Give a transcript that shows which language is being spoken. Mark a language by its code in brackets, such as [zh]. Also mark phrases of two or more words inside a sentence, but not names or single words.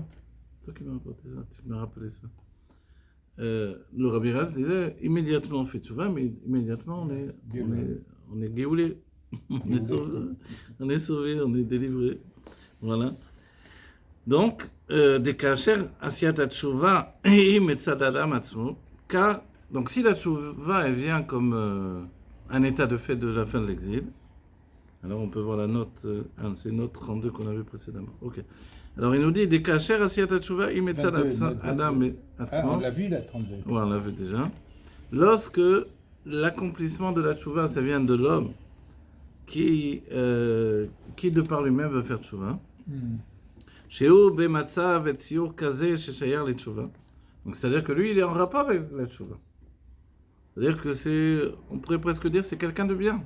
[fr] C'est toi qui m'as rapporté ça, tu m'as rappelé ça. Le Rabbi Rayatz disait immédiatement on fait tchouva, mais immédiatement on est géoulé. On est sauvé, on est délivré. Voilà. Donc, des [he] כאשר עשיית תשובה [fr] et [he] מצד האדם עצמו, [fr] car donc si la tchouva elle vient comme un état de fait de la fin de l'exil, alors on peut voir la note, c'est note 32 qu'on a vu précédemment. Ok. Alors il nous dit des [he] כאשר עשיית תשובה [fr] et [he] מצד האדם עצמו. [fr] On l'a vu la 32. Ouais, on l'a vu déjà. Lorsque l'accomplissement de la tchouva, ça vient de l'homme qui de par lui-même veut faire tchouva. [he] שהוא במצב וציור כזה ששייך לתשובה. [fr] Donc c'est-à-dire que lui, il est en rapport avec la tchouva. C'est-à-dire que on pourrait presque dire, c'est quelqu'un de bien.